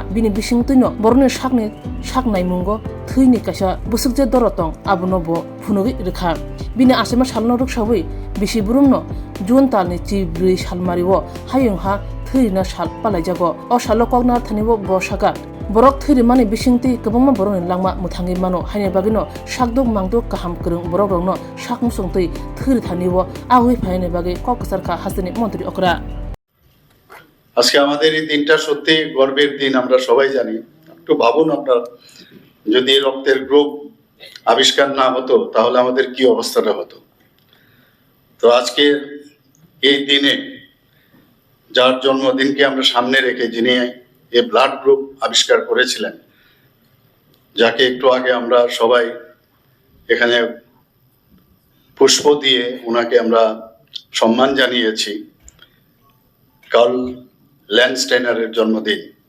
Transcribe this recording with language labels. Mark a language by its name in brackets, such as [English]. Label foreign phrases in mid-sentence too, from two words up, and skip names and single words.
[Kok Borok] bini bisingtino boroni saknai mungo thini kaisa busukje dorotong abuno bo phunugi rekha bini asema salno ruksawi bisi burumno jun talni chibri salmariwo hayung ha thina sal palaijago o salo kogna thanibo bo saka borok thiri mani bisingti kabangma boroni langma muthangi mano haine bagino sakdok mangdok kaham kurung borok rongno sakmusungtui thiri thanibo agui phaine bage kokasarka hasini মন্ত্রী okra [Bangla] আজকে আমাদের এই দিনটা সত্যি গর্বের দিন আমরা সবাই জানি একটু ভাবুন আপনারা যদি রক্তের গ্রুপ আবিষ্কার না হতো তাহলে আমাদের কি অবস্থাটা হতো তো আজকে এই দিনে যার জন্মদিনকে আমরা সামনে রেখে যিনি এই [English] blood group [Bangla] আবিষ্কার করেছিলেন যাকে একটু আগে আমরা সবাই এখানে পুষ্প দিয়ে ওনাকে আমরা সম্মান জানিয়েছি কার্ল ল্যান্ডস্টাইনারের জন্মদিন